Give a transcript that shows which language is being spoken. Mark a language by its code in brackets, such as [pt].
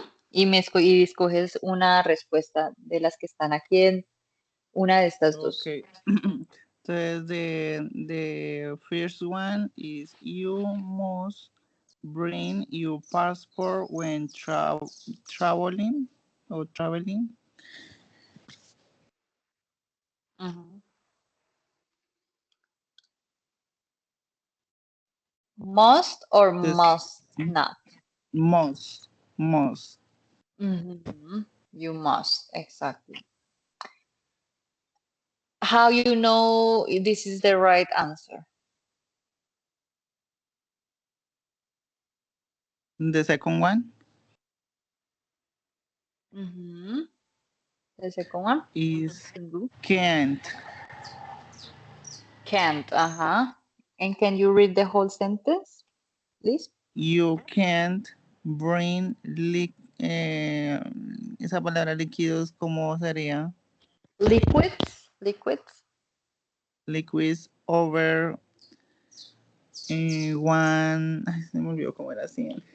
[es] y escoges una respuesta de las que están aquí en una de estas dos. [en] Okay. Entonces, the first one is you must bring your passport when traveling or traveling. Ujú. Must or This- must not? Must. Mhm. You must, exactly. How you know if this is the right answer? The second one Mhm. The second one? is Single. can't. Can't, uh-huh. And can you read the whole sentence, please? You can't bring [es] esa palabra líquidos, ¿cómo sería? [en] Liquids, liquids. Liquids over one, [es] ay, se me olvidó cómo era así.